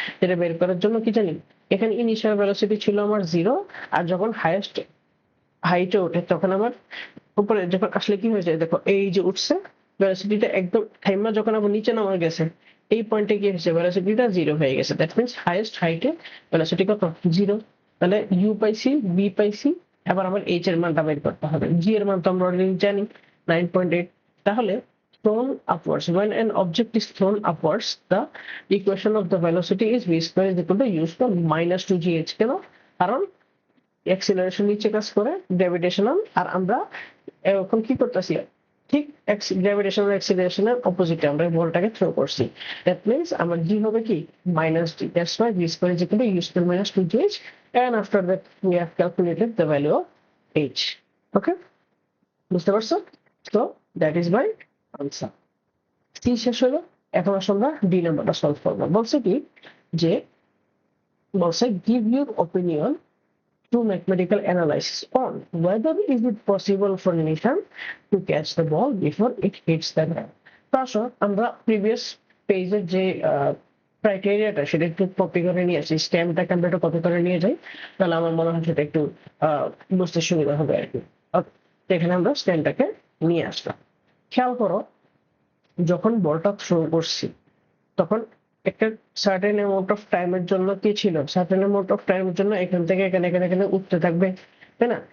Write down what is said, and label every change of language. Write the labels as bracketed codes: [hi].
[bn] এটা বের করার জন্য কি জানি, এখানে ইনিশিয়াল ভেলোসিটি ছিল আমার 0, আর যখন হাইয়েস্ট হাইটে ওঠে তখন আমার উপরে যখন আসলে কি হয়ে যায় দেখো, এই যে উঠছে ভেলোসিটিটা একদম থাইমা যখন আবার নিচে নামা গেছে, এই পয়েন্টে কি হয়েছে, ভেলোসিটিটা 0 হয়ে গেছে। দ্যাট মিন্স হাইয়েস্ট হাইটে ভেলোসিটি কত, 0। তাহলে ইউ পাইছি, বি পাইছি, এবার আমার এইচ এর মানটা বের করতে হবে। জি এর মান তো আমরা অলরেডি জানি 9.8। [en] তাহলে thrown upwards, when an object is thrown upwards, the equation of the velocity is v square is equal to u square minus 2gh। [bn] কেন? কারণ অ্যাক্সিলারেশন নিচে কাজ করে, গ্র্যাভিটেশনাল, আর আমরা এখন কি করতেছি, ঠিক গ্র্যাভিটেশনাল অ্যাক্সিলারেশনের অপোজিটে আমরা বলটাকে থ্রো করছি। দ্যাট মিন্স আমার জি হবে কি minus G. [en] That's why v square is equal to u square minus 2gh, and after that we have calculated the value of h। [bn] ওকে, বুঝতে পারছো? তো that is my answer. C শেষ হলো, এখন আসলে আমরা ডি নাম্বারটা সলভ করবো। বলছে কি যে, বলছে [en] Give your opinion to mathematical analysis on whether is it possible for Nishan to catch the ball before it hits the ground। [bn] তো আসো আমরা প্রিভিয়াস পেজের যে ক্রাইটেরিয়াটা সেটা একটু কপি করে নিয়ে আসি, স্ট্যাম্পটাকে আমরা একটু কপি করে নিয়ে যাই, তাহলে আমার মনে হয় সেটা একটু বুঝতে সুবিধা হবে আর কি। এখানে আমরা স্ট্যাম্পটাকে নিয়ে আসলাম। খেয়াল করো, যখন বলটা থ্রো করছি তখন একটা সার্টেন অ্যামাউন্ট অফ টাইমের জন্য কি ছিল, সার্টেন অ্যামাউন্ট অফ টাইমের জন্য এখান থেকে এখানে এখানে এখানে উঠতে থাকবে, তাই না?